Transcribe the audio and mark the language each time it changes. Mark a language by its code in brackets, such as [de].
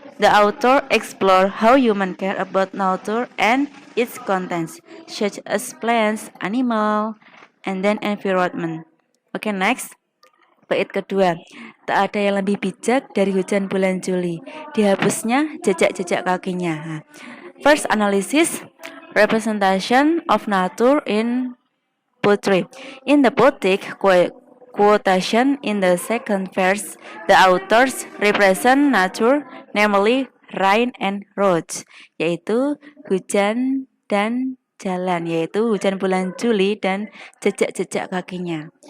[en] The author explore how humans care about nature and its contents, such as plants, animal, and then environment. Okay, next. [id] Bait kedua, tak ada yang lebih bijak dari hujan bulan Juli. Dihapusnya jejak-jejak kakinya. [en] First analysis, representation of nature in poetry. In the poetic quotation in the second verse, the authors represent nature, namely rain and roads, [id] yaitu hujan dan jalan, yaitu hujan bulan Juli dan jejak-jejak kakinya.